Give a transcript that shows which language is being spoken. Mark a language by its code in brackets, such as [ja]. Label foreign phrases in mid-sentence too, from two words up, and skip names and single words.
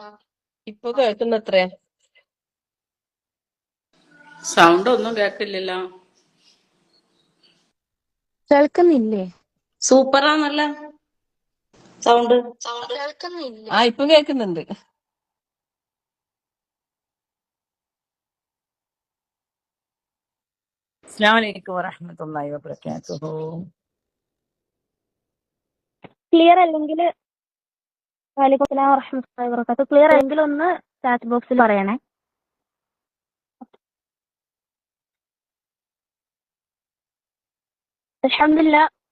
[ml] ഇപ്പൊ കേൾക്കുന്നത്രേ? സൗണ്ട് ഒന്നും കേൾക്കില്ലല്ലോ. കേൾക്കുന്നില്ലേ? സൂപ്പറാന്നല്ല സൗണ്ട്. ഇപ്പൊ കേൾക്കുന്നുണ്ട്. [ar] السلام عليكم ورحمة الله وبركاته. [ml] ക്ലിയർ അല്ലെങ്കിൽ [ar] وعليكم السلام ورحمة الله وبركاته. [ml] ക്ലിയർ അല്ലെങ്കിൽ ഒന്ന് ചാറ്റ് ബോക്സിൽ പറയണേ. [ar] الحمد لله.